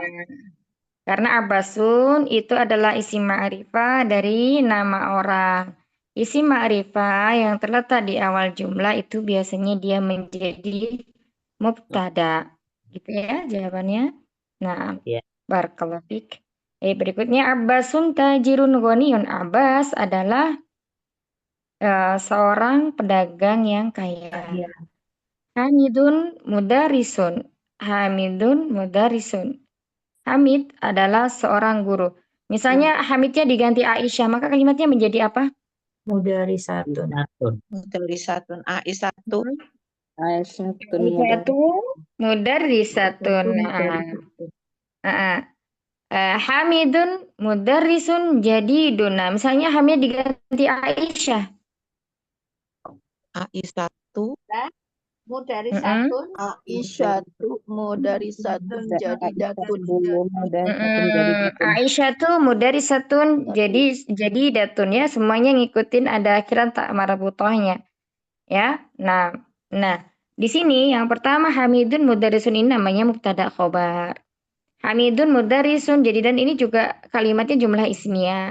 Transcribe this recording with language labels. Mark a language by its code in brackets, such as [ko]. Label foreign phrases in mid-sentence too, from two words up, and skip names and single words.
[id] Karena Abbasun itu adalah [ar] اسم معرفة [id] dari nama orang. [ar] اسم معرفة [id] yang terletak di awal jumlah itu biasanya dia menjadi mubtada. Gitu ya jawabannya. Nah, Ya. [ar] بارك الله فيك. Berikutnya عباسٌ تاجرٌ غنيٌّ. [id] Abbas adalah seorang pedagang yang kaya. [ar] حامدٌ مدرسٌ. حامدٌ مدرسٌ. [id] Hamid adalah seorang guru. Misalnya Hamidnya diganti Aisyah, maka kalimatnya menjadi apa? [ar] Mudarisatun. مدرسةٌ. عائشةُ. عائشةُ مدرسةٌ. حامدٌ مدرسٌ جديدٌ. [id] Nah, misalnya Hamid diganti Aisyah. [ar] Aisyatu, Mudarisatun. عائشةُ، مدرسةٌ، جديدةٌ. [id] Aisyah tuh [ar] مدرسةٌ جديدةٌ [id] ya, semuanya ngikutin ada akhiran tak marbutohnya ya. Nah, di sini yang pertama [ar] حامدٌ مدرسٌ [id] ini namanya [ar] مبتدأ خبر. حامدٌ مدرسٌ [id] jadi, dan ini juga kalimatnya [ar] جملة اسمية.